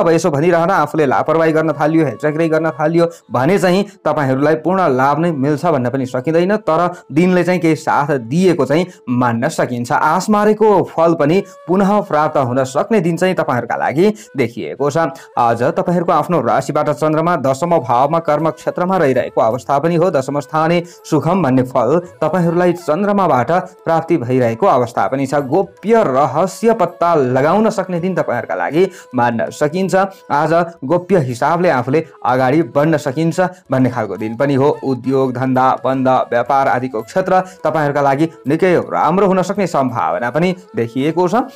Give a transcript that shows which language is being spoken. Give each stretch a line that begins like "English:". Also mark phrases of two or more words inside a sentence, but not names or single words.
Nepali: अब यसो भनिरहँदा आफूले लापरवाही गर्न थालियो, हेरचेक्राइ गर्न थालियो भने चाहिँ तपाईहरूलाई पूर्ण लाभ नै मिल्छ भन्न पनि सकिँदैन, तर दिनले चाहिँ केही साथ दिएको चाहिँ मान्न सकिन्छ। आस मारेको फल पनि पुनः प्राप्त हुन सक्ने दिन चाहिँ तपाईहरूका लागि देखिएको छ। आज तपाईहरूको आफ्नो राशिबाट चन्द्रमा दशम भावमा कर्म क्षेत्रमा रहिरहेको अवस्था पनि हो।
Sanskrit: दशम स्थाने सुखम
Nepali: भन्ने फल तपाईहरूलाई चन्द्रमाबाट प्राप्ति भइरहेको अवस्था पनि छ। गोप्य रहस्य पत्ता लगाउन सक्ने दिन तपाईहरूका लागि मान्न सकिन्छ। आज गोप्य हिसाबले आफूले अगाडि बढ्न सकिन्छ भन्ने खालको दिन पनि हो। उद्योग धन्दा बन्द व्यापार आदिको क्षेत्र तपाईहरूका लागि निकै राम्रो हुन सक्ने सम्भावना पनि देखिएको छ।